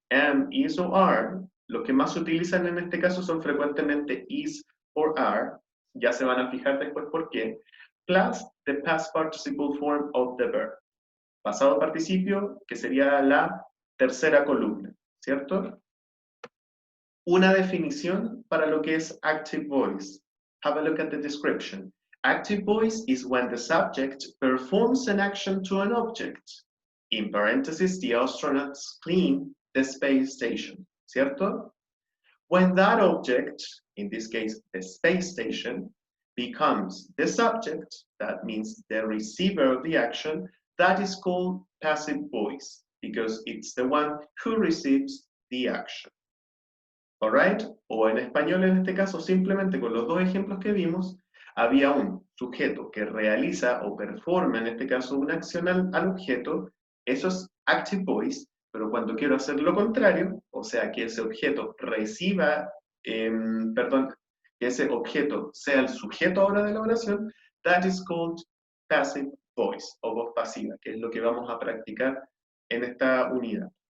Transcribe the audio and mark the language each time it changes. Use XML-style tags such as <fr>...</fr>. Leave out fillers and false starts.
<es>Am, is o are. Lo que más se utilizan en este caso son frecuentemente is or are. Ya se van a fijar después por qué.</es> <en>Plus the past participle form of the verb.</en> <es>Pasado participio, que sería la tercera columna, ¿cierto? Una definición para lo que es active voice.</es> <en>Have a look at the description. Active voice is when the subject performs an action to an object. In parentheses, the astronauts clean the space station, ¿cierto? When that object, in this case the space station, becomes the subject, that means the receiver of the action, that is called passive voice, because it's the one who receives the action. Alright?</en> <es>O en español en este caso, simplemente con los dos ejemplos que vimos, había un sujeto que realiza o performa, en este caso, una acción al objeto, eso es active voice, pero cuando quiero hacer lo contrario, o sea, que ese objeto reciba, perdón, que ese objeto sea el sujeto ahora de la oración,</es> <en>that is called passive voice,</en> <es>o voz pasiva, que es lo que vamos a practicar en esta unidad.</es>